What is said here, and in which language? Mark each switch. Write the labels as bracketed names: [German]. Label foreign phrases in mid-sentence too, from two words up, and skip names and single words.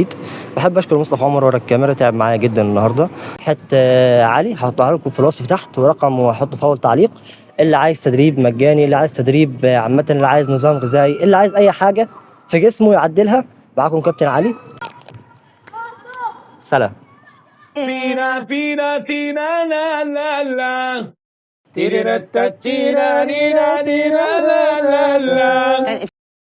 [Arabic] بحب اشكر مصطفى عمر ورا الكاميرا، تعب معايا جدا النهارده. حتى علي هحطها لكم في الوصف تحت ورقم، وهحطه في اول تعليق. اللي عايز تدريب مجاني، اللي عايز تدريب عامه، اللي عايز نظام غذائي، اللي عايز اي حاجه في جسمه يعدلها. معاكم كابتن علي، سلام. Fina, fina, tina, la, la, la. Tirira, ta, tira, rira, tira, la, la, la.